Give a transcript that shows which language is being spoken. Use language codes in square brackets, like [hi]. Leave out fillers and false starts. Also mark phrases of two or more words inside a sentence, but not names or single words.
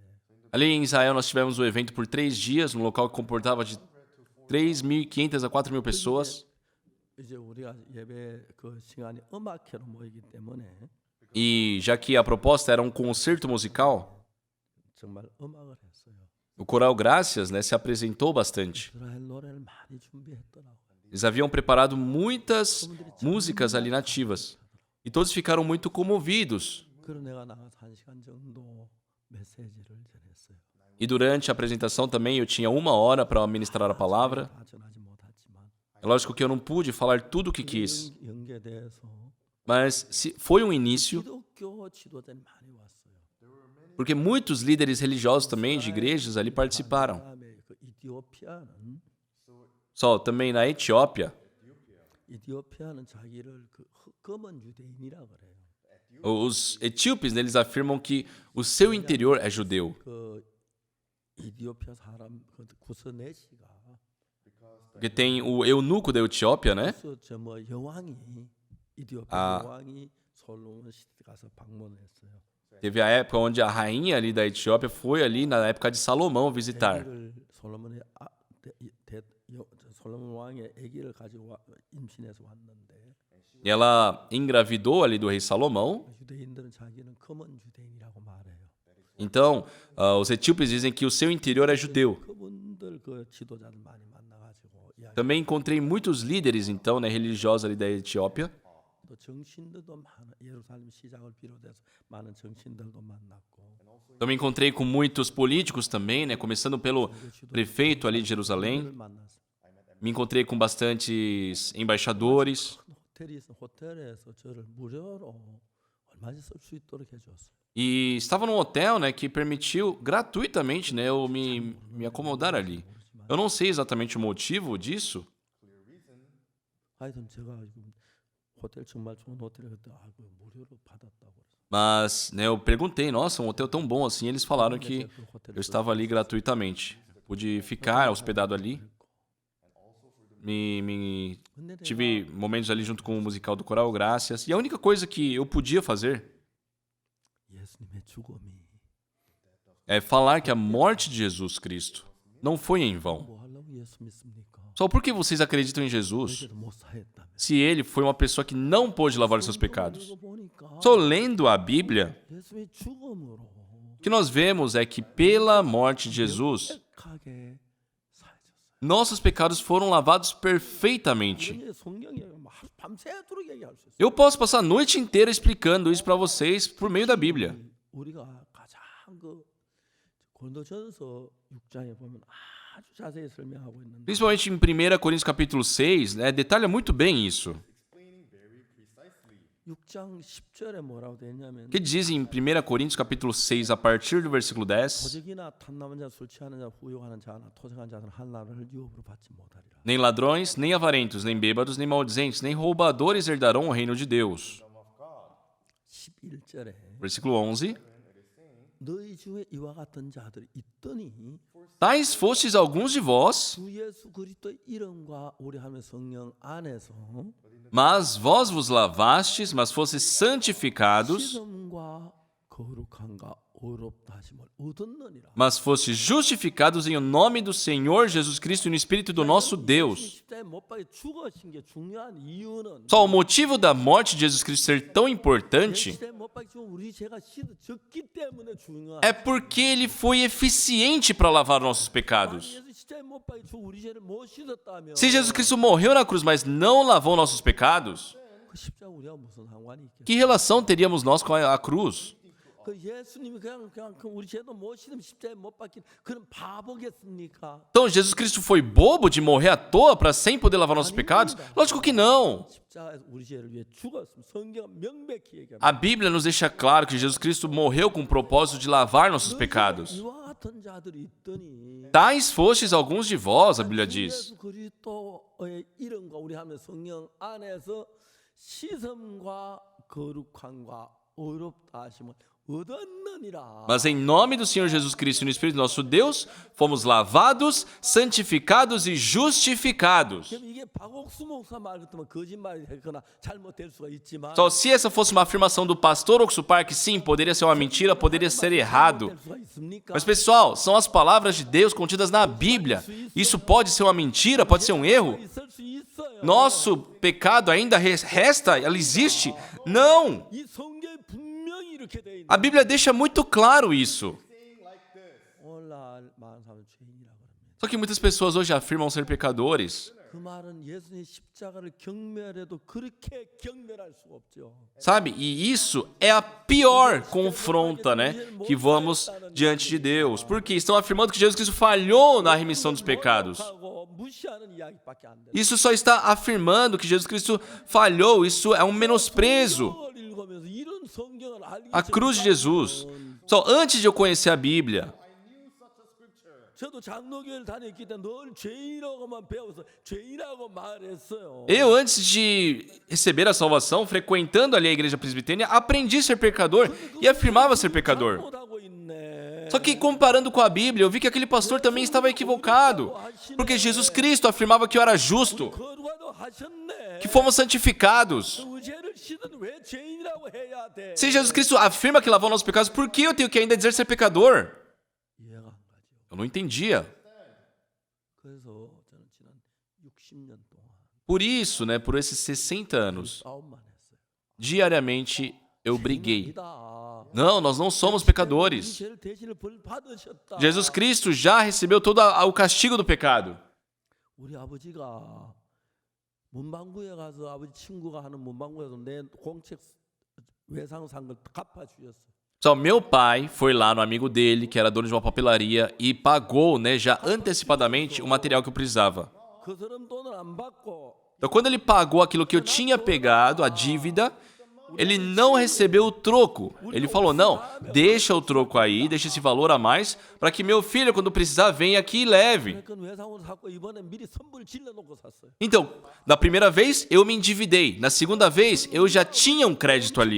[pt] Ali em Israel nós tivemos o evento por 3 dias, num local que comportava de 3.500 a 4.000 pessoas. [ko] 이제 우리가 예배 그 시간이 음악회로 모이기 때문에 [pt] E já que a proposta era um concerto musical, [ko] 정말 음악을 했어요. [pt] o Coral Gracias, se apresentou bastante. [ko] 이스라엘 노래를 많이 준비했더라고요. [pt] Eles haviam preparado muitas músicas ali nativas. E todos ficaram muito comovidos. [ko] 그래서 내가 나가서 1시간 정도 메시지를 전했어요. [pt] E durante a apresentação também eu tinha 1 hora para ministrar a palavra. [ko] 다 전하지 못했지만 [pt] É lógico que eu não pude falar tudo o que quis. [ko] 연계돼서 [pt] Mas foi um início, [ko] 기독교 지도자들이 많이 왔어요. [pt] porque muitos líderes religiosos também de igrejas ali participaram. [ko] 그다음에 그 이티오피아는 [pt] Só também na Etiópia, [ko] 이디오피아는 자기를 그 검은 유대인이라 그래요. [pt] os etíopes, né, eles afirmam que o seu interior é judeu. [ko] 그 이디오피아 사람 그 구스네시가 [pt] Porque tem o eunuco da Etiópia, né? [ko] 저뭐 여왕이 이디오피아 아. 여왕이 솔로몬 시대 가서 방문했어요. [pt] Teve a época onde a rainha ali da Etiópia foi ali na época de Salomão visitar. [ko] 아기를 솔로몬의 솔로몬 왕의 아기를 가지고 임신해서 왔는데 [pt] E ela engravidou ali do rei Salomão. [ko] 유대인들은 자기는 검은 유대인이라고 말해요. [pt] Então, os etíopes dizem que o seu interior é judeu. [ko] 그분들 그 지도자들 많이 만나가지고 이야기. [pt] Também encontrei muitos líderes, então, né, religiosos ali da Etiópia. [ko] 또 정신들도 많아. 예루살렘 시장을 비롯해서 많은 정신들도 만났고. [pt] Também encontrei com muitos políticos também, né, começando pelo prefeito ali de Jerusalém. [ko] 그를 만났어. [pt] Me encontrei com bastantes embaixadores. [ko] 호텔에서 저를 무료로 얼마든지 쓸 수 있도록 해줬어요. [pt] E estava num hotel, né, que permitiu gratuitamente, né, eu me acomodar ali. Eu não sei exatamente o motivo disso, [ko] 하여튼 제가 지금 호텔 정말 좋은 호텔에 그때 무료로 받았다고 그랬어요. [pt] mas, né, eu perguntei, nossa, um hotel tão bom assim, eles falaram que eu estava ali gratuitamente. Pude ficar hospedado ali. Tive momentos ali junto com o musical do Coral Graças. E a única coisa que eu podia fazer [ko] 예수님의 죽음이 [pt] é falar que a morte de Jesus Cristo não foi em vão. [ko] 뭐 하려고 예수 믿습니까? [pt] Só porque vocês acreditam em Jesus, [ko] 그래도 못 사했다며. [pt] se ele foi uma pessoa que não pôde lavar os seus pecados. [ko] 이거 보니까 [pt] Só lendo a Bíblia, [ko] 예수의 죽음으로 [pt] o que nós vemos é que pela morte de Jesus, [ko] perfect하게 사해졌어요. [pt] nossos pecados foram lavados perfeitamente. [ko] 이게 성경에 밤새도록 얘기할 수 있어요. [pt] Eu posso passar a noite inteira explicando isso para vocês por meio da Bíblia. [ko] 우리가 가장 그 고린도전서 6장에 보면 아주 자세히 설명하고 있는데 [pt] Principalmente em 1 Coríntios capítulo 6, né, detalha muito bem isso. [ko] 6장 10절에 뭐라고 되어 있냐면 [pt] O que diz em 1 Coríntios capítulo 6, a partir do versículo 10? [ko] 도적이나 탐나는 자, 술 취하는 자, 후욕하는 자나 토색한 자들은 하나님을 유업으로 받지 못하리라. [pt] Nem ladrões, nem avarentos, nem bêbados, nem maldizentes, nem roubadores herdarão o reino de Deus. [ko] 11절에 [pt] Versículo 11. [ko] 너희 중에 이와 같은 자들이 있더니 [pt] Tais fostes alguns de vós, [ko] 주 예수 그리스도의 이름과 우리 하나님의 성령 안에서 [pt] mas vós vos lavastes, mas fostes santificados, [ko] 시험과 거룩함과 의롭다 하심을 얻었느니라. [pt] mas fostes justificados em o nome do Senhor Jesus Cristo e no Espírito do nosso Deus. [ko] 십자가에 못 박혀 죽으신 게 중요한 이유는 [pt] Só o motivo da morte de Jesus Cristo ser tão importante [ko] 십자가에 못 박혀 우리 죄가 씻어졌기 때문에 중요한. [pt] é porque ele foi eficiente para lavar nossos pecados. [ko] 예수 십자가에 못 박혀 우리 죄를 못 씻었다면 [pt] Se Jesus Cristo morreu na cruz, mas não lavou nossos pecados, [ko] 그 십자가 우리가 무슨 상관이 있겠어? [pt] que relação teríamos nós com a cruz? [ko] 그 예수님이 그냥 그 우리 죄도 못 씻으면 십자가에 못 박힌 그런 바보겠습니까? [pt] Então Jesus Cristo foi bobo de morrer à toa para sem poder lavar nossos pecados? Lógico que não. [ko] 십자가에서 우리 죄를 위해 죽었으면 성경은 명백히 얘기합니다. [pt] A Bíblia nos deixa claro que Jesus Cristo morreu com o propósito de lavar nossos pecados. [ko] 이와 같은 자들이 있더니 [pt] Tais fostes alguns de vós, a Bíblia diz. [ko] 예수 그리스도의 이름과 우리 하나님의 성령 안에서 시험과 거룩함과 의롭다 하심을 얻었느니라. [pt] Mas em nome do Senhor Jesus Cristo e no Espírito do nosso Deus, fomos lavados, santificados e justificados. [ko] 그럼 이게 박옥수 목사 말 같으면 거짓말이 되거나 잘못될 수가 있지만 [pt] Só se essa fosse uma afirmação do pastor Oxupar, que sim, poderia ser uma mentira, poderia ser errado. [ko] 될 수가 있습니까? [pt] Mas pessoal, são as palavras de Deus contidas na Bíblia. Isso pode ser uma mentira, pode ser um erro? [ko] 있을 수 있어요. [pt] Nosso pecado ainda resta? Ela existe? Não! [ko] 이 성경에 분명히 이렇게 돼 있는. [pt] A Bíblia deixa muito claro isso. [ko] 오늘날 많은 사람은 죄인이라 그럽니다. [pt] Só que muitas pessoas hoje afirmam ser pecadores. [ko] 그 말은 예수님의 십자가를 경멸해도 그렇게 경멸할 수가 없죠. [pt] Sabe? E isso é a pior confronta, né? Que vamos diante de Deus. Porque estão afirmando que Jesus Cristo falhou na remissão dos pecados. [ko] 하고 무시하는 이야기밖에 안 돼. [pt] Isso só está afirmando que Jesus Cristo falhou. Isso é um menosprezo. [ko] 성경을 읽으면서 이런 성경을 알기 [pt] A cruz de Jesus. Só antes de eu conhecer a Bíblia, [ko] 저도 장로교회를 다녔기 때문에 늘 죄인이라고만 배워서 죄인이라고 말했어요. [pt] Eu, antes de receber a salvação, frequentando ali a igreja presbiteriana, aprendi a ser pecador e afirmava ser pecador. [ko] 잘못하고 있네. [pt] Só que comparando com a Bíblia, eu vi que aquele pastor também estava equivocado. Porque Jesus Cristo afirmava que eu era justo, [ko] 거룩하다고 하셨네. [pt] que fomos santificados. [ko] 그 죄를 씻은 왜 죄인이라고 해야 돼? [pt] Se Jesus Cristo afirma que lavou nossos pecados, por que eu tenho que ainda dizer ser pecador? [ko] 이해가 안 가죠. [pt] Eu não entendia. [ko] 그래서 저는 지난 60년 동안 [pt] Por isso, né, por esses 60 anos, [ko] 싸움만 했어요. [pt] diariamente eu briguei. [ko] 아니다. [pt] Não, nós não somos [ko] 우리 [pt] pecadores. [ko] 죄를 대신을 벌 받으셨다. [pt] Jesus Cristo já recebeu todo o castigo do pecado. [ko] 우리 아버지가 문방구에 가서 아버지 친구가 하는 문방구에서 내 공책 외상 산 걸 갚아 주셨어. [pt] Só meu pai foi lá no amigo dele, que era dono de uma papelaria, e pagou, né, já antecipadamente o material que eu precisava. [ko] 그 사람 돈을 안 받고 [pt] Então, quando ele pagou aquilo que eu tinha pegado, a dívida, ele não recebeu o troco. Ele falou, não, deixa o troco aí, deixa esse valor a mais, para que meu filho, quando precisar, venha aqui e leve. [ko] 그건 외상으로 샀고 이번에 미리 선불 질러 놓고 샀어요. [pt] Então, na primeira vez, eu me endividei. Na segunda vez, eu já tinha um crédito ali.